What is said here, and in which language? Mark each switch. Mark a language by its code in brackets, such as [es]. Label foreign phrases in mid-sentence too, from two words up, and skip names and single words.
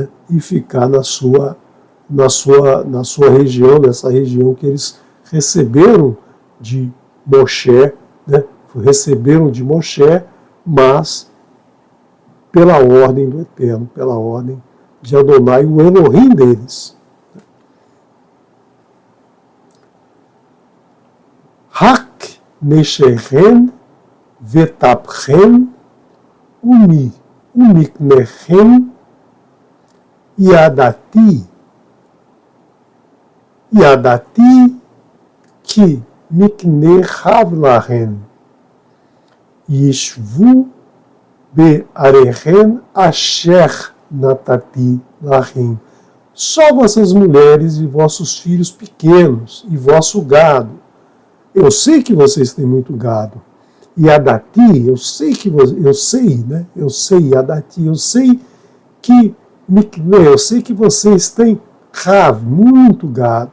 [pt] Na sua região, nessa região que eles receberam de Moshe, né? Receberam de Moshe, mas pela ordem do Eterno, pela ordem de Adonai, o Elohim deles. [he] רק נשיכם וטפכם ומקנכם ידעתי כי מקנה רב לכם ישבו בעריכם אשר נתתי להם. [pt] Só vossas mulheres e vossos filhos pequenos e vosso gado. Eu sei que vocês têm muito gado. E Adati, eu sei, Adati, eu sei que Mikne, eu sei que vocês têm Rav, muito gado.